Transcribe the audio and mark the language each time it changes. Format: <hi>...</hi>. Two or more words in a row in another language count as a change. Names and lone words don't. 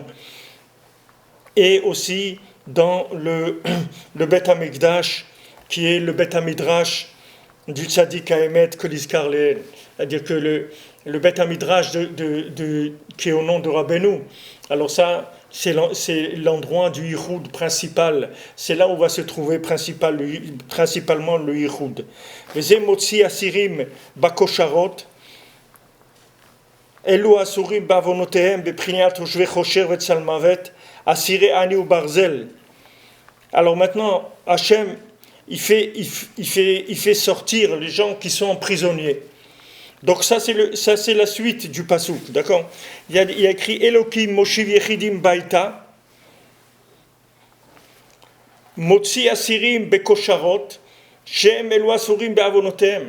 <fr>Et aussi dans le</fr> <he>בית המקדש,</he> <fr>qui est le</fr> <he>בית המדרש</he> <fr>du</fr> <he>צדיק האמת</he> <fr>Koliskar Leel. C'est-à-dire que le</fr> <he>בית המדרש</he> <fr>qui est au nom de Rabbeinu, alors ça, c'est l'endroit du Yichud principal. C'est là où va se trouver principalement le Yichud.</fr> <he>וזה מוציא אסירים בכושרות, אלו אסורים בעוונותיהם בפרנסת ויושבי חושך וצלמות, אסירי עני וברזל.</he> <fr>Alors maintenant, Hachem, il fait sortir les gens qui sont prisonniers. Donc ça c'est la suite du pasouk, d'accord? Il y a écrit</fr> <he>אלוקים מושיב יחידים ביתה, מוציא אסירים בכושרות, שם אלו אסורים בעוונותיהם.</he>